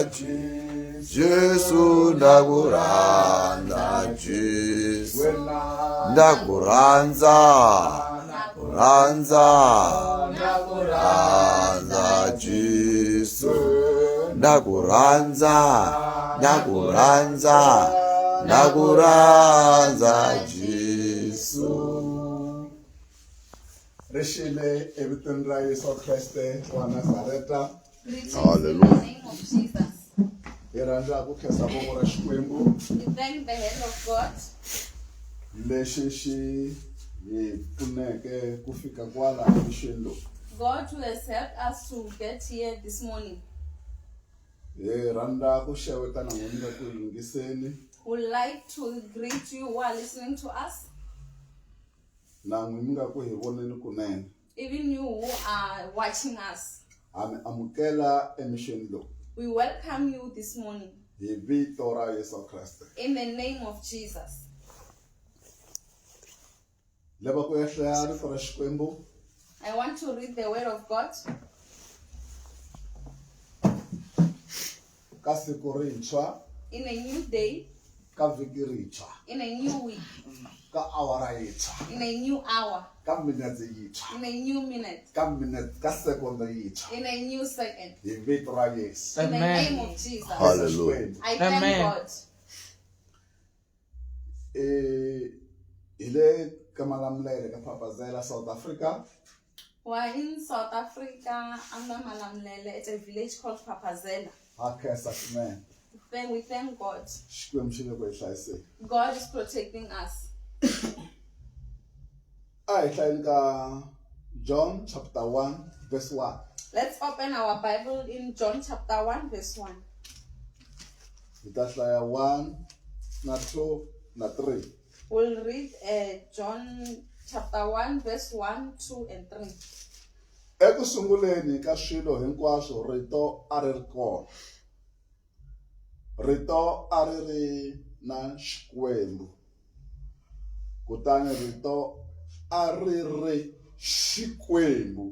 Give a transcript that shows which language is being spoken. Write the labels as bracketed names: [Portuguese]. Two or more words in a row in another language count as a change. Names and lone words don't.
[Tsonga] Jesu nakuranza, Jesu nakuranza, ranza ranza, Jesu nakuranza, nakuranza, nakuranza, Jesu. Rishile everything ra Yesu Kriste wa Nazareta. Hallelujah. Iranda ku khesa bomo ra Xikwembu. [English] We thank the hand of God. [Tsonga] Lexi xi hi pfuneke ku fika kwala emixweni lowu. [English] God who has helped us to get here this morning. [Tsonga] Hi rhandza ku xeweta namuntlha ku yingiseni. [English] Would like to greet you who are listening to us. [Tsonga] Na n'wi mi nga ku hi voneni kunene. [English] Even you who are watching us. [Tsonga] Ha mi amukela emixweni lowu. [English] We welcome you this morning. [Tsonga] Hi vito ra Yesu Kriste. [English] In the name of Jesus. [Tsonga] Lava ku ya hlaya rito ra Xikwembu. [English] I want to read the word of God. [Tsonga] Ka siku rintshwa. [English] In a new day. [Tsonga] Ka vhiki rintshwa. [English] In a new week. [Tsonga] Ka awara yintshwa. [English] In a new hour. [Tsonga] Ka minete yintshwa. [English] In a new minute. [Tsonga] Ka sekonda yintshwa. [English] In a new second. [Tsonga] Hi vito ra Yesu. [English] In the name of Jesus. Hallelujah. I thank God. [Tsonga] Ile kamalamlele ka Papazela, South Africa. [English] We're in South Africa, under Malamlele. It's a village called Papazela. Then we thank God. God is protecting us. John chapter 1 verse 1. Let's open our Bible in John chapter 1 verse 1. That's 1, not 2, not 3. We'll read John chapter 1 verse 1, 2 and 3. [Tsonga] Eku sunguleni ka swilo hinkwaswo rito a ri ri kona. Rito a ri ri na Xikwembu. Kutani rito a ri ri Xikwembu.